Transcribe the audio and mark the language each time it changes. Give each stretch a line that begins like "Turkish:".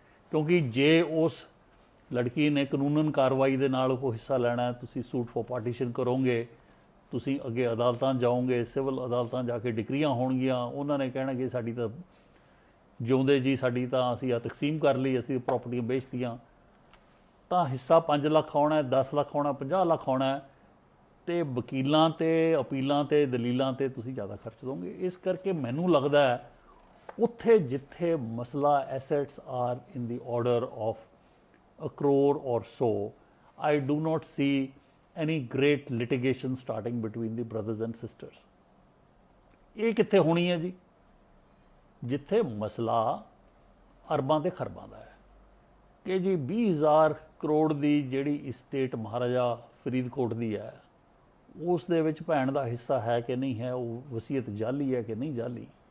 Punjabi: ਕਿਉਂਕਿ ਜੇ ਉਸ ਲੜਕੀ ਨੇ ਕਾਨੂੰਨਨ ਕਾਰਵਾਈ ਦੇ ਨਾਲ ਉਹ ਹਿੱਸਾ ਲੈਣਾ, ਤੁਸੀਂ ਸੂਟ ਫॉर ਪਾਰਟੀਸ਼ਨ ਕਰੋਗੇ, ਤੁਸੀਂ ਅੱਗੇ ਅਦਾਲਤਾਂ ਜਾਓਗੇ, ਸਿਵਲ ਅਦਾਲਤਾਂ ਜਾ ਕੇ ਡਿਕਰੀਆਂ ਹੋਣਗੀਆਂ, ਉਹਨਾਂ ਨੇ ਕਹਿਣਾ ਕਿ ਸਾਡੀ ਤਾਂ ਜਿਉਂਦੇ ਜੀ ਸਾਡੀ ਤਾਂ ਅਸੀਂ ਆ ਤਕਸੀਮ ਕਰ ਲਈ, ਅਸੀਂ ਪ੍ਰਾਪਰਟੀਆਂ ਵੇਚਤੀਆਂ, ਤਾਂ ਹਿੱਸਾ 5 ਲੱਖ ਆਉਣਾ, 10 ਲੱਖ ਆਉਣਾ, 50 ਲੱਖ ਆਉਣਾ, ਤੇ ਵਕੀਲਾਂ ਤੇ ਅਪੀਲਾਂ ਤੇ ਦਲੀਲਾਂ ਤੇ ਤੁਸੀਂ ਜ਼ਿਆਦਾ ਖਰਚ ਦੋਗੇ। ਇਸ ਕਰਕੇ ਮੈਨੂੰ ਲੱਗਦਾ ਹੈ ਉੱਥੇ ਜਿੱਥੇ ਮਸਲਾ
English: Assets are in the order of a crore or so, I do not see any great litigation starting between the brothers and sisters.
Punjabi: ਇਹ ਕਿੱਥੇ ਹੋਣੀ ਹੈ ਜੀ? ਜਿੱਥੇ ਮਸਲਾ ਅਰਬਾਂ ਤੇ ਖਰਬਾਂ ਦਾ ਹੈ ਕਿ ਜੀ 20,000 ਕਰੋੜ ਦੀ ਜਿਹੜੀ ਇਸਟੇਟ ਮਹਾਰਾਜਾ ਫਰੀਦਕੋਟ ਦੀ ਹੈ, ਉਸ ਦੇ ਵਿੱਚ ਭੈਣ ਦਾ ਹਿੱਸਾ ਹੈ ਕਿ ਨਹੀਂ ਹੈ, ਉਹ ਵਸੀਅਤ ਜਾਲੀ ਹੈ ਕਿ ਨਹੀਂ ਜਾਲੀ,